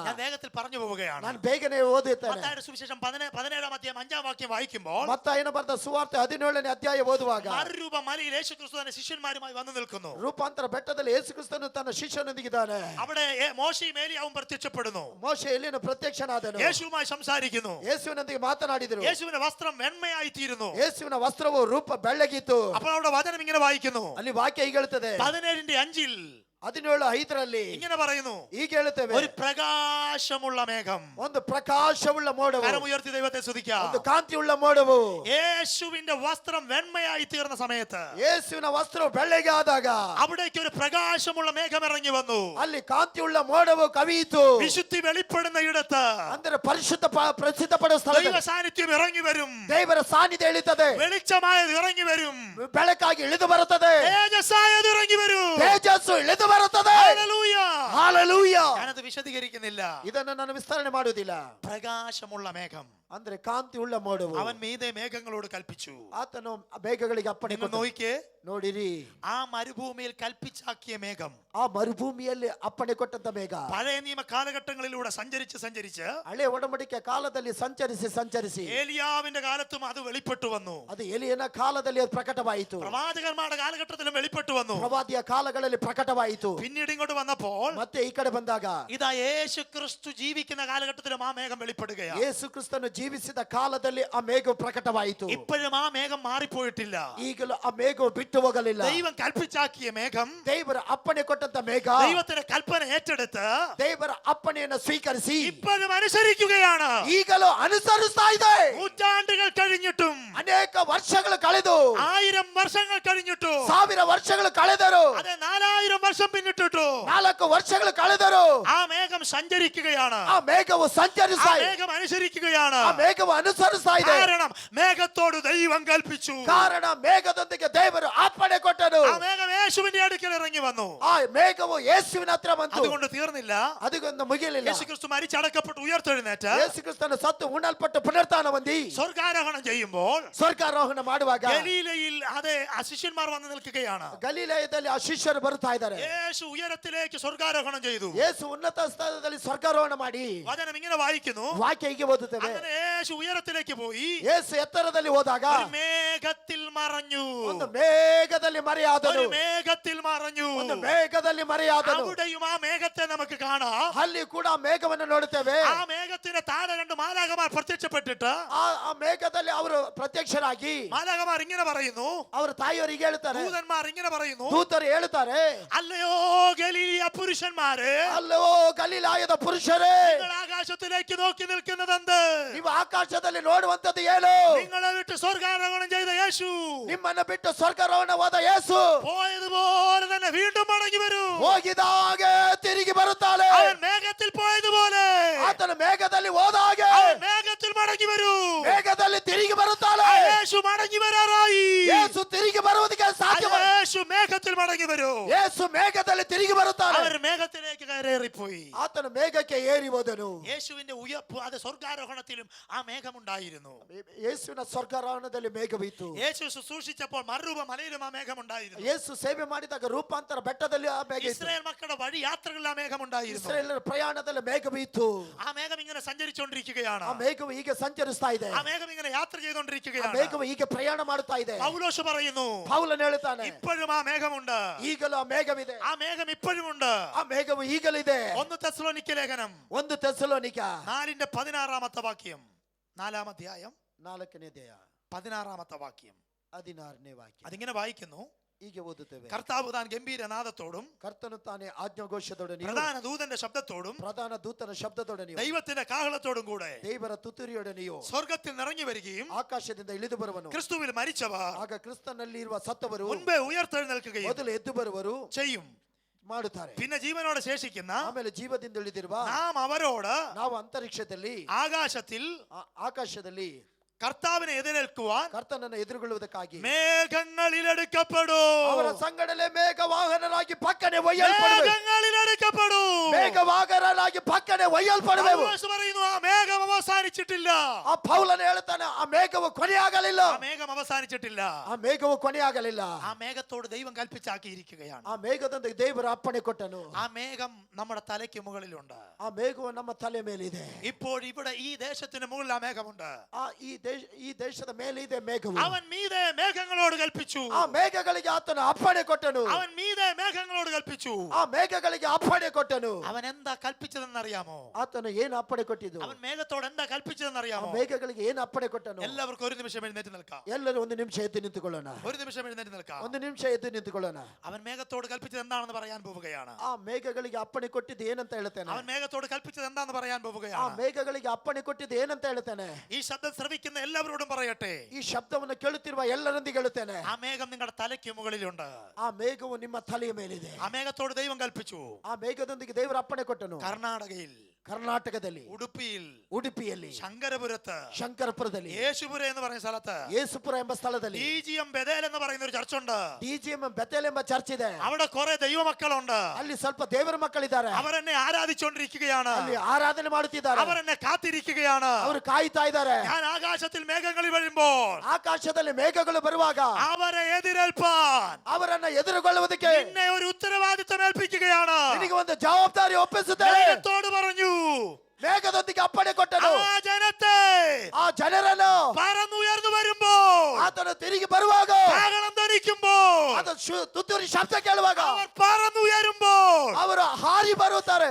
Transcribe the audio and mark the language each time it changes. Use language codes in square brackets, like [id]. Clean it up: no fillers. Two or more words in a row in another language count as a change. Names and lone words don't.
[ml] ഞാൻ വേഗത്തിൽ പറഞ്ഞു പോവുകയാണ്. [kn] ನಾನು ಬೇಗನೆ ಓದುತ್ತೇನೆ. [ml] മത്തായിയുടെ സുവിശേഷം 17-ാം അധ്യായം 5-ാം വാക്യം വായിക്കുമ്പോൾ, [kn] ಮತ್ತಾಯನ ಬರೆದ ಸುವಾರ್ತೆ 17ನೇ ಅಧ್ಯಾಯ ಓದುವಾಗ, [ml] മറുരൂപ മലയിൽ യേശു ക്രിസ്തു തന്റെ ശിഷ്യന്മാരുമായി വന്നു നിൽക്കുന്നു. [kn] ರೂಪಾಂತರ ಬೆಟ್ಟದಲ್ಲಿ ಯೇಸು ಕ್ರಿಸ್ತನು ತನ್ನ ಶಿಷ್ಯನೊಂದಿಗಿದ್ದಾನೆ. [ml] അവിടെ മോശയും ഏലിയാവും പ്രത്യക്ഷപ്പെടുന്നു. [kn] ಮೋಶೆ ಎಲ್ಲಿನ ಪ್ರತ್ಯಕ್ಷನಾದನು. [ml] യേശുവുമായി സംസാരിക്കുന്നു. [kn] ಯೇಸುವಿನೊಂದಿಗೆ ಮಾತನಾಡಿದರು. [ml] യേശുവിന്റെ വസ്ത്രം വെണ്മയായി തീരുന്നു. [kn] ಯೇಸುವಿನ ವಸ್ತ್ರವು ರೂಪ ಬೆಳ್ಳಗಿತ್ತು. [ml] അപ്പോൾ അവിടെ വചനം ഇങ്ങനെ വായിക്കുന്നു. [kn] ಅಲ್ಲಿ ವಾಕ್ಯ ಹೀಗೆ ಹೇಳುತ್ತದೆ. [ml] 17:5 [kn] 17:5 [ml] ഇങ്ങനെ പറയുന്നു, [kn] ಹೀಗೆ ಹೇಳುತ್ತೇವೆ, [ml] ഒരു പ്രകാശമുള്ള മേഘം. [kn] ಒಂದು ಪ್ರಕಾಶವುಳ್ಳ ಮೋಡವು, [ml] കരമുയർത്തി ദൈവത്തെ സ്തുതിക്കാം. [kn] ಒಂದು ಕಾಂತಿಯುಳ್ಳ ಮೋಡವು. [ml] യേശുവിന്റെ വസ്ത്രം വെണ്മയായി തീർന്ന സമയത്ത് [kn] ಯೇಸುವಿನ ವಸ್ತ್ರವು ಬೆಳ್ಳಗೆ ಆದಾಗ [ml] അവിടേക്ക് ഒരു പ്രകാശമുള്ള മേഘം ഇറങ്ങി വന്നു. [kn] ಅಲ್ಲಿ ಕಾಂತಿಯುಳ್ಳ ಮೋಡವು ಕವಿಯಿತು. [ml] വിശുദ്ധി വെളിപ്പെടുന്ന ഇടത്ത് [kn] ಅಂದರೆ ಪರಿಶುದ್ಧ ಪ್ರಸಿದ್ಧಪಡುವ ಸ್ಥಳ [ml] ദൈവ സാന്നിധ്യം ഇറങ്ങി വരും. [kn] ದೇವರ ಸಾನ್ನಿಧ್ಯ ಇಳಿತದೆ. [ml] വെളിച്ചമായത് ഇറങ്ങി വരും. [kn] ಬೆಳಕಾಗಿ ಇಳಿದು ಬರುತ್ತದೆ. [ml] തേജസ്സായത് ഇറങ്ങി വരും. [kn] ತೇಜಸ್ಸು ಇಳಿದು ಬರುತ್ತದೆ. [ml] ഹല്ലേലൂയ. [kn] ಹಾಲೆಲೂಯಾ. [ml] ഞാനത് വിശദീകരിക്കുന്നില്ല. [kn] ಇದನ್ನು ನಾನು ವಿಸ್ತರಣೆ ಮಾಡುವುದಿಲ್ಲ. [ml] പ്രകാശമുള്ള മേഘം, [kn] ಅಂದ್ರೆ ಕಾಂತಿ ಉಳ್ಳ ಮೋಡವು. [ml] അവൻ മീതെ മേഘങ്ങളോട് കൽപ്പിച്ചു. [kn] ಆತನು ಮೇಘಗಳಿಗೆ ಅಪ್ಪಣೆ [ml] നിങ്ങൾ [kn] ಕೊಟ್ಟನು. [ml] നോക്കിക്കേ, [kn] ನೋಡಿರಿ, [ml] ആ മരുഭൂമിയിൽ കൽപ്പിച്ചാക്കിയ മേഘം [kn] ಆ ಮರುಭೂಮಿಯಲ್ಲಿ ಅಪ್ಪಣೆ ಕೊಟ್ಟಂತ ಮೇಘ [ml] പഴയ നിയമ കാലഘട്ടങ്ങളിലൂടെ സഞ്ചരിച്ച് [kn] ಹಳೆ ಒಡಂಬಡಿಕೆ ಕಾಲದಲ್ಲಿ ಸಂಚರಿಸಿ [ml] ഏലിയാവിന്റെ കാലത്തും അത് വെളിപ്പെട്ടു വന്നു. [kn] ಅದು ಎಲಿಯನ ಕಾಲದಲ್ಲಿ ಅದು ಪ್ರಕಟವಾಯಿತು. [ml] പ്രവാചകന്മാരുടെ കാലഘട്ടത്തിലും വെളിപ്പെട്ടു വന്നു. [kn] ಪ್ರವಾದಿಯ ಕಾಲಗಳಲ್ಲಿ ಪ್ರಕಟವಾಯಿತು. [ml] പിന്നീട് ഇങ്ങോട്ട് വന്നപ്പോൾ [kn] ಮತ್ತೆ ಈ ಕಡೆ ಬಂದಾಗ [ml] ഇതാ യേശു ക്രിസ്തു ജീവിക്കുന്ന കാലഘട്ടത്തിലും ആ മേഘം വെളിപ്പെടുകയാണ്. [kn] ಯೇಸು ಕ್ರಿಸ್ತನು ಜೀವಿಸಿದ ಕಾಲದಲ್ಲಿ ಆ ಮೇಘವು ಪ್ರಕಟವಾಯಿತು. [ml] ഇപ്പോഴും ആ മേഘം മാറിപ്പോയിട്ടില്ല. [kn] ಈಗಲೂ ಆ ಮೇಘವು ಬಿಟ್ಟು ಹೋಗಲಿಲ್ಲ. [ml] ദൈവം കൽപ്പിച്ചാക്കിയ മേഘം, [kn] ದೇವರ ಅಪ್ಪಣೆ ಕೊಟ್ಟಂತ ಮೇಘ, [ml] ദൈവത്തിന്റെ കൽപ്പന ഏറ്റെടുത്ത് [kn] ದೇವರ ಅಪ್ಪಣೆಯನ್ನು ಸ್ವೀಕರಿಸಿ [ml] ഇപ്പോഴും അനുസരിക്കുകയാണ്. [kn] ಈಗಲೂ ಅನುಸರಿಸ್ತಾ ಇದೆ. [ml] നൂറ്റാണ്ടുകൾ കഴിഞ്ഞിട്ടും, [kn] ಅನೇಕ ವರ್ಷಗಳು ಕಳೆದು, [ml] 1000 വർഷങ്ങൾ കഴിഞ്ഞിട്ടും, [kn] 1000 ವರ್ಷಗಳು ಕಳೆದರು, [ml] അതെ 4000 വർഷം പിന്നിട്ടിട്ടു [kn] 4 ವರ್ಷಗಳು ಕಳೆದರು, [ml] ആ മേഘം സഞ്ചരിക്കുകയാണ്. [kn] ಆ ಮೇಘವು [ml] ആ [kn] ಸಂಚರಿಸ್ತಾ ಇದೆ. [ml] മേഘം അനുസരിക്കുകയാണ്. [kn] ಆ ಮೇಘವು ಅನುಸರಿಸ್ತಾ ಇದೆ. [ml] കാരണം മേഘത്തോട് ദൈവം കൽപ്പിച്ചു. [kn] ಕಾರಣ ಮೇಘದೊಂದಿಗೆ ದೇವರು ಅಪ್ಪಣೆ ಕೊಟ್ಟನು. [ml] ആ മേഘം യേശുവിന്റെ അടുക്കൽ ഇറങ്ങി വന്നു. [kn] ಆ ಮೇಘವು ಯೇಸುವಿನ ಹತ್ರ ಬಂತು. [ml] അതുകൊണ്ട് തീർന്നില്ല. [kn] ಅದಕ್ಕೊಂದು ಮುಗಿಲಿಲ್ಲ. [ml] യേശു ಕ್ರಿസ്തു മരിച്ചടക്കപ്പെട്ട് ഉയർത്തെഴുന്നേറ്റ് [kn] ಯೇಸು ಕ್ರಿಸ್ತನು ಸತ್ತು ಉಣ್ಣಲ್ಪಟ್ಟು ಪುನರುತ್ಥಾನ ಹೊಂದಿ [ml] സ്വർഗാരോഹണം ചെയ്യുമ്പോൾ [kn] ಸ್ವರ್ಗಾರೋಹಣ ಮಾಡುವಾಗ [ml] ഗലീലയിൽ അതെ ആ ശിഷ്യന്മാർ വന്ന് നിൽക്കുകയാണ്. [kn] ಗಲೀಲಯದಲ್ಲಿ ಆ ಶಿಷ್ಯರು ಬರುತ್ತಾ ಇದ್ದಾರೆ. [ml] യേശു ഉയരത്തിലേക്ക് സ്വർഗാരോഹണം ചെയ്തു. [kn] ಯೇಸು ಉನ್ನತ ಸ್ಥಳದಲ್ಲಿ ಸ್ವರ್ಗಾರೋಹಣ ಮಾಡಿ, [ml] വചനം ഇങ്ങനെ വായിക്കുന്നു, [kn] ವಾಕ್ಯ ಹೀಗೆ ಓದುತ್ತೇವೆ. [ml] അങ്ങനെ യേശു ഉയരത്തിലേക്ക് പോയി [kn] ಯೇಸು ಎತ್ತರದಲ್ಲಿ ಹೋದಾಗ [ml] ഒരു മേഘത്തിൽ മറഞ്ഞു. [kn] ಒಂದು ಮೇಘದಲ್ಲಿ ಮರೆಯಾದನು. [ml] ഒരു മേഘത്തിൽ മറഞ്ഞു. [kn] ಒಂದು ಮೇಘದಲ್ಲಿ ಮರೆಯಾದನು. [ml] അവിടെയും ആ മേഘത്തെ നമുക്ക് കാണാം. [kn] ಅಲ್ಲಿ ಕೂಡ ಆ ಮೇಘವನ್ನು ನೋಡುತ್ತೇವೆ. [ml] ആ മേഘത്തിന് താഴെ 2 മാലാഖമാർ പ്രത്യക്ഷപ്പെട്ടിട്ട് [kn] ಆ ಮೇಘದಲ್ಲಿ ಅವರು ಪ್ರತ್ಯಕ್ಷರಾಗಿ [ml] മാലാഖമാർ ഇങ്ങനെ പറയുന്നു, [kn] ಅವರು ತಾಯಿಯವರಿಗೆ ಹೇಳ್ತಾರೆ, [ml] ദൂതന്മാർ ഇങ്ങനെ പറയുന്നു, [kn] ದೂತರು ಹೇಳ್ತಾರೆ, [ml] അല്ലയോ ഗലീലിയ പുരുഷന്മാരെ, [kn] ಅಲ್ಲೋ ಗಲೀಲಾಯದ ಪುರುಷರೇ, [ml] നിങ്ങൾ ആകാശത്തിലേക്ക് നോക്കി നിൽക്കുന്നതെന്ത്? [kn] ನೀವು ಆಕಾಶದಲ್ಲಿ ನೋಡುವಂತದ್ದು ಏನು? [ml] നിങ്ങളെ വിട്ട് സ്വർഗാരോഹണം ചെയ്ത യേശു [kn] ನಿಮ್ಮನ್ನ ಬಿಟ್ಟು ಸ್ವರ್ಗಾರೋಹಣವಾದ ಯೇಸು [ml] പോയതുപോലെ തന്നെ വീണ്ടും മടങ്ങി വരും. [kn] ಹೋಗಿದಾಗೆ ತಿರುಗಿ ಬರುತ್ತಾಳೆ. [ml] അവൻ മേഘത്തിൽ പോയതുപോലെ [kn] ಆತನ ಮೇಘದಲ್ಲಿ ಹೋದಾಗೆ [ml] അവൻ മേഘത്തിൽ മടങ്ങി വരും. [kn] ಮೇಘದಲ್ಲಿ ತಿರುಗಿ ಬರುತ್ತಾಳೆ. [ml] യേശു മടങ്ങി വരാറായി. [kn] ಯೇಸು ತಿರುಗಿ ಬರುವುದಕ್ಕೆ ಸಾಧ್ಯ. [ml] യേശു മേഘത്തിൽ മടങ്ങി വരും. [kn] ಯೇಸು ಮೇಘದಲ್ಲಿ ತಿರುಗಿ ಬರುತ್ತಾಳೆ. [ml] അവർ മേഘത്തിലേക്ക് കയറിപ്പോയി. [kn] ಆತನ ಮೇಘಕ್ಕೆ ಏರಿ ಹೋದನು. [ml] യേശുവിന്റെ ഉയർപ്പ് അത് സ്വർഗാരോഹണത്തിലും ആ മേഘമുണ്ടായിരുന്നു. [kn] ಯೇಸುವಿನ ಸ್ವರ್ಗಾರೋಹಣದಲ್ಲಿ ಮೇಘವಿತ್ತು. [ml] യേശു ശുശ്രൂഷിച്ചപ്പോൾ മറുരൂപ മലയിലും ആ മേഘമുണ്ടായിരുന്നു. [kn] ಯೇಸು ಸೇವೆ ಮಾಡಿದಾಗ ರೂಪಾಂತರ ಬೆಟ್ಟದಲ್ಲಿ ಆ ಮೇಘ ಇತ್ತು. [ml] ഇസ്രായേൽ മക്കളുടെ വഴി യാത്രകളിൽ ആ മേഘമുണ്ടായിരുന്നു. [kn] ಇಸ್ರಾಯೇಲರ ಪ್ರಯಾಣದಲ್ಲಿ ಮೇಘವಿತ್ತು. [ml] ആ മേഘം ഇങ്ങനെ സഞ്ചരിച്ചുകൊണ്ടിരിക്കുകയാണ്. [kn] ಆ ಮೇಘವು ಹೀಗೆ ಸಂಚರಿಸ್ತಾ ಇದೆ. [ml] ആ മേഘം ഇങ്ങനെ യാത്ര [kn] ಆ [ml] ചെയ്തുകൊണ്ടിരിക്കുകയാണ്. [kn] ಮೇಘವು ಹೀಗೆ ಪ್ರಯಾಣ ಮಾಡುತ್ತಾ ಇದೆ. [ml] പൗലോസ് പറയുന്നു, [kn] ಪೌಲನು ಹೇಳುತ್ತಾನೆ, [ml] ഇപ്പോഴും ആ മേഘമുണ്ട്. [kn] ಈಗಲೂ ಆ ಮೇಘವಿದೆ. [ml] ആ മേഘം ഇപ്പോഴും ഉണ്ട്. [kn] ಆ ಮೇಘವು ಈಗಲಿದೆ. [ml] 1 തെസ്സലോനിക്ക ലേഖനം [kn] 1 തെസ്സലോനിಕ [ml] 4:16 വാക്യം, 4-ാം അധ്യായം [kn] 4ನೇ ಅಧ್ಯಾಯ [ml] 16 വാക്യം. [kn] 16ನೇ ವಾಕ್ಯ [ml] അതിങ്ങനെ വായിക്കുന്നു, [kn] ಹೀಗೆ ಓದುತ್ತೇವೆ. [ml] കർത്താവ് താൻ ഗംഭീരനാദത്തോടും [kn] ಕರ್ತನು ತಾನೇ ಆಜ್ಞಾಘೋಷದೊಡನೆಯೂ [ml] പ്രധാന ദൂതന്റെ ശബ്ദത്തോടും [kn] ಪ್ರಧಾನ ದೂತನ ಶಬ್ದದೊಡನೆಯೂ [ml] ദൈവത്തിന്റെ കാഹളത്തോടും കൂടെ [kn] ದೇವರ ತುತ್ತೂರಿಯೊಡನೆಯೂ [ml] സ്വർഗത്തിൽ നിറങ്ങി വരികയും [kn] ಆಕಾಶದಿಂದ ಇಳಿದು ಬರುವನು. [ml] ക്രിസ്തുവിൽ മരിച്ചവർ [kn] ಆಗ ಕ್ರಿಸ್ತನಲ್ಲಿ ಇರುವ ಸತ್ತವರು [ml] മുൻപേ ഉയർത്തെഴുന്നേൽക്കുകയും [kn] ಮೊದಲು ಎದ್ದು ಬರುವರು [ml] ചെയ്യും. [kn] ಮಾಡುತ್ತಾರೆ. [ml] പിന്നെ ജീവനോടെ ശേഷിക്കുന്ന [kn] ಆಮೇಲೆ ಜೀವದಿಂದ ಇಳಿದಿರುವ [ml] നാം അവരോട് [kn] ನಾವು ಅಂತರಿಕ್ಷದಲ್ಲಿ [ml] ആകാശത്തിൽ [kn] ಆಕಾಶದಲ್ಲಿ [ml] കർത്താവിനെ എതിരേൽക്കുവാൻ [kn] ಕರ್ತನನ್ನು ಎದುರುಗೊಳ್ಳುವುದಕ್ಕಾಗಿ [ml] മേഘങ്ങളിൽ എടുക്കപ്പെടും. [kn] ಅವರ ಸಂಗಡಲೇ ಮೇಘವಾಹನರಾಗಿ ಪಕ್ಕನೆ ಒಯ್ಯಲ್ಪಡುವೆ. [ml] മേഘങ്ങളിൽ എടുക്കപ്പെടും. [kn] ಮೇಘವಾಹನರಾಗಿ ಪಕ್ಕನೆ ಒಯ್ಯಲ್ಪಡುವೆವು. [ml] പൗലോസ് പറയുന്നു, ആ മേഘം അവസാനിച്ചിട്ടില്ല. [kn] ಆ ಪೌಲನು ಹೇಳ್ತಾನೆ, ಆ ಮೇಘವು ಕೊನೆಯಾಗಲಿಲ್ಲ. [ml] ആ മേഘം അവസാനിച്ചിട്ടില്ല. [kn] ಆ ಮೇಘವು ಕೊನೆಯಾಗಲಿಲ್ಲ. [ml] ആ മേഘത്തോട് ദൈവം കൽപ്പിച്ചാക്കിയിരിക്കുകയാണ്. [kn] ಆ ಮೇಘದೊಂದಿಗೆ ದೇವರ ಅಪ್ಪಣೆ ಕೊಟ್ಟನು. [ml] ആ മേഘം നമ്മുടെ തലയ്ക്ക് മുകളിലുണ്ട്. [kn] ಆ ಮೇಘವು ನಮ್ಮ ತಲೆ ಮೇಲಿದೆ. [ml] ഇപ്പോൾ ഇവിടെ ഈ ദേശത്തിന് മുകളിൽ ആ മേഘമുണ്ട്. [kn] ಈ ದೇಶದ ಮೇಲೆ ಇದೆ ಮೇಘವು. [ml] അവൻ മീതെ മേഘങ്ങളോട് കൽപ്പിച്ചു. [kn] ಆ ಮೇಘಗಳಿಗೆ ಆತನು ಅಪ್ಪಣೆ ಕೊಟ್ಟನು. [ml] അവൻ മീതെ മേഘങ്ങളോട് കൽപ്പിച്ചു. [kn] ಆ ಮೇಘಗಳಿಗೆ ಅಪ್ಪಣೆ ಕೊಟ್ಟನು. [ml] അവൻ എന്താ കൽപ്പിച്ചതെന്നറിയാമോ? [kn] ಆತನು ಏನು ಅಪ್ಪಣೆ ಕೊಟ್ಟಿದ್ದು? [ml] അവൻ മേഘത്തോട് എന്താ [kn] ಆ [ml] കൽപ്പിച്ചതെന്നറിയാമോ? [kn] ಮೇಘಗಳಿಗೆ ಏನು ಅಪ್ಪಣೆ ಕೊಟ್ಟನು? [ml] എല്ലാവർക്കും ഒരു നിമിഷം എഴുന്നേറ്റ് നിൽക്കാം. [kn] ಎಲ್ಲರೂ ಒಂದು ನಿಮಿಷ ಎದ್ದು ನಿಂತುಕೊಳ್ಳೋಣ. [ml] ഒരു നിമിഷം എഴുന്നേറ്റ് നിൽക്കാം. [kn] ಒಂದು ನಿಮಿಷ ಎದ್ದು ನಿಂತುಕೊಳ್ಳೋಣ. [ml] അവൻ മേഘത്തോട് കൽപ്പിച്ചത് എന്താണെന്ന് പറയാൻ പോവുകയാണ്. [kn] ಆ ಮೇಘಗಳಿಗೆ ಅಪ್ಪಣೆ ಕೊಟ್ಟಿದ್ದು ಏನಂತ ಹೇಳ್ತೇನೆ. [ml] അവൻ മേഘത്തോട് കൽപ്പിച്ചത് എന്താണെന്ന് പറയാൻ [kn] ಆ [ml] പോവുകയാണ്. [kn] ಮೇಘಗಳಿಗೆ ಅಪ್ಪಣೆ ಕೊಟ್ಟಿದ್ದು ಏನಂತ ಹೇಳ್ತೇನೆ. [ml] ഈ ശബ്ദം ശ്രവിക്കുന്ന എല്ലാവരോടും പറയട്ടെ, [kn] ಈ ಶಬ್ದವನ್ನು ಕೇಳುತ್ತಿರುವ ಎಲ್ಲರೊಂದಿಗೆ ಹೇಳುತ್ತೇನೆ, [ml] ആ മേഘം നിങ്ങളുടെ തലയ്ക്ക് മുകളിലുണ്ട്. [kn] ಆ ಮೇಘವು ನಿಮ್ಮ ತಲೆಯ ಮೇಲಿದೆ. [ml] ആ മേഘത്തോട് ദൈവം കൽപ്പിച്ചു. [kn] ಆ ಮೇಘದೊಂದಿಗೆ ದೇವರ ಅಪ್ಪಣೆ ಕೊಟ್ಟನು. [ml] കർണാടകയിൽ [kn] ಕರ್ನಾಟಕದಲ್ಲಿ, [ml] ഉടുപ്പിയിൽ, [kn] ಉಡುಪಿಯಲ್ಲಿ, [ml] ശങ്കരപുരത്ത്, [kn] ಶಂಕರಪುರದಲ್ಲಿ, [ml] യേശുപുര എന്ന് പറയുന്ന സ്ഥലത്ത്, [kn] ಯೇಸುಪುರ ಎಂಬ സ്ഥಳದಲ್ಲಿ, [ml] DGM ബെഥേൽ എന്ന് പറയുന്ന ഒരു ചർച്ചുണ്ട്. [kn] DGM ಬೆಥೆಲ್ ಎಂಬ ಚರ್ಚ್ ಇದೆ. [ml] അവിടെ കുറെ ദൈവമക്കളുണ്ട്. [kn] ಅಲ್ಲಿ ಸ್ವಲ್ಪ ದೇವರ ಮಕ್ಕಳಿದ್ದಾರೆ. [ml] അവരെന്നെ ആരാധിച്ചുകൊണ്ടിരിക്കുകയാണ്. [kn] ಅಲ್ಲಿ ಆರಾಧನೆ ಮಾಡುತ್ತಿದ್ದಾರೆ. [ml] അവരെന്നെ കാത്തിരിക്കുകയാണ്. [kn] ಅವರು ಕಾಯ್ತಾ ಇದ್ದಾರೆ. [ml] ഞാൻ ആകാശത്തിൽ മേഘങ്ങളിൽ വരുമ്പോൾ [kn] ಆಕಾಶದಲ್ಲಿ ಮೇಘಗಳು ಬರುವಾಗ [ml] അവരെ എതിരേൽപ്പാൻ [kn] ಅವರನ್ನ ಎದುರುಗೊಳ್ಳುವುದಕ್ಕೆ [ml] നിന്നെ ഒരു ഉത്തരവാദിത്തം ഏൽപ്പിക്കുകയാണ്. [kn] ನಿನಗೆ ಒಂದು ಜವಾಬ್ದಾರಿ ಒಪ್ಪಿಸುತ್ತೇನೆ. [ml] ദൈവത്തോട് പറഞ്ഞു, [kn] ಮೇಘದೊಂದಿಗೆ ಅಪ್ಪಣೆ ಕೊಟ್ಟನು. [ml] ആ ജനത്തെ [kn] ಆ ಜನರನ್ನು [ml] പറന്നുയർന്നു വരുമ്പോൾ, [kn] ಆತನು ತಿರುಗಿ ಬರುವಾಗ, [ml] കാഹളം ധരിക്കുമ്പോൾ, [kn] ಅದು ತುತ್ತೂರಿ ಶಬ್ದ ಕೇಳುವಾಗ [ml] അവർ പറന്നുയരുമ്പോൾ, [kn] ಅವರು ಹಾರಿ ಬರುತ್ತಾರೆ.